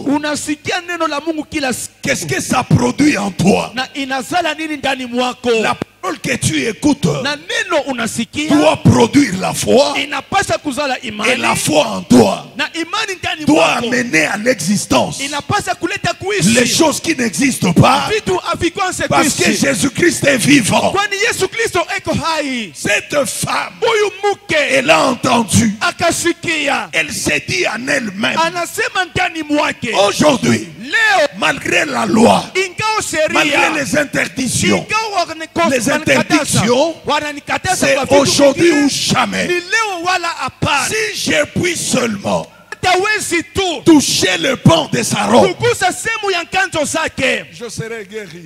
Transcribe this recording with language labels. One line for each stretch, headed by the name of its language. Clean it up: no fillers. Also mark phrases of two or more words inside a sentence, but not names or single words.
Swahili: Unasikia neno la Mungu kila siku,
French: Qu'est-ce que ça produit en toi?
Swahili: na inazala nini ndani mwako?
French: La parole que tu écoutes
Swahili: Na neno unasikia
French: doit produire la foi.
Swahili: inapasha kuzala
French: Et
Swahili: imani,
French: la foi en toi
Swahili: na imani ndani
French: doit
Swahili: mwako
French: amener à l'existence
Swahili: inapasha kuleta
French: les
Swahili: kuishi
French: choses qui n'existent pas.
Swahili: vitu avikwanse
French: Parce que
Swahili: kuishi,
French: Jésus-Christ est vivant.
Swahili: kwani Yesu Kristo eko hai.
French: Cette femme,
Swahili: Huyu mke
French: elle a entendu.
Swahili: akasikia,
French: Elle s'est dit en elle-même,
Swahili: anasema ndani mwake,
French: aujourd'hui,
Swahili: leo
French: malgré la loi,
Swahili: ingawa
French: malgré les interdictions, c'est aujourd'hui ou jamais. Si je puis seulement toucher le pan de sa robe, je serai guéri.